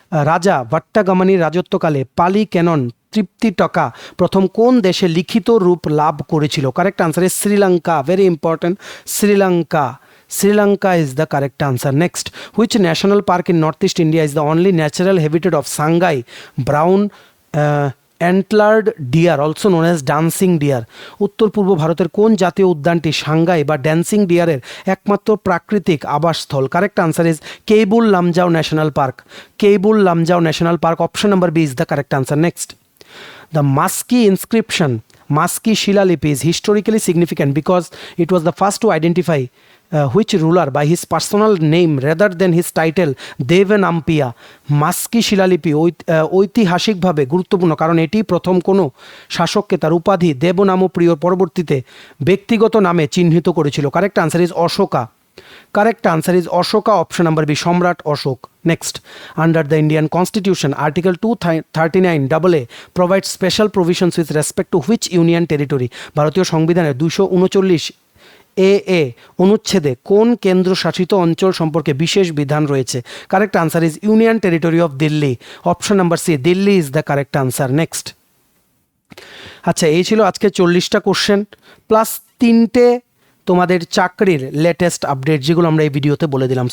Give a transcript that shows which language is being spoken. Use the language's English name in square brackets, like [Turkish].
[Bangla] রাজা ভাট্টাগামানির রাজত্বকালে পালি ক্যানন ত্রিপিটকা প্রথম কোন দেশে লিখিত রূপ লাভ করেছিল? [English] Correct answer is Sri Lanka. Very important, Sri Lanka. Sri Lanka is the correct answer. Next, which national park in Northeast India is the only natural habitat of Sangai brown antlered deer, also known as dancing deer? [Bangla] উত্তর পূর্ব ভারতের কোন জাতীয় উদ্যানটি সাংগাই বা dancing ডিয়ারের একমাত্র প্রাকৃতিক আবাসস্থল? [English] Correct answer is Keibul Lamjao national park. Keibul Lamjao national park, option number B is the correct answer. Next, the Maski inscription, Maski Shilalipi is historically significant because it was the first to identify which ruler by his personal name rather than his title Devanampiya. [Bangla] মাস্কি শিলালিপি ঐতিহাসিকভাবে গুরুত্বপূর্ণ কারণ এটি প্রথম কোনো শাসককে তার উপাধি দেবনামপ্রিয় পরবর্তীতে ব্যক্তিগত নামে চিহ্নিত করেছিল. [English] Correct answer is Ashoka. Correct answer is Ashoka, option number B, Shamrat Ashok. Next, under the Indian Constitution, Article 239AA provides special provisions with respect to which union territory? [Bangla] ভারতীয় সংবিধানের 239 AA অনুচ্ছেদে কোন কেন্দ্রশাসিত অঞ্চল সম্পর্কে বিশেষ বিধান রয়েছে? [English] Correct answer is union territory of Delhi. Option number C, Delhi is the correct answer. [Bangla] Next, আচ্ছা এই ছিল আজকে 40টা কোশ্চেন প্লাস 3টে তোমাদের চাকরির লেটেস্ট আপডেট যেগুলো আমরা এই ভিডিওতে বলে দিলাম.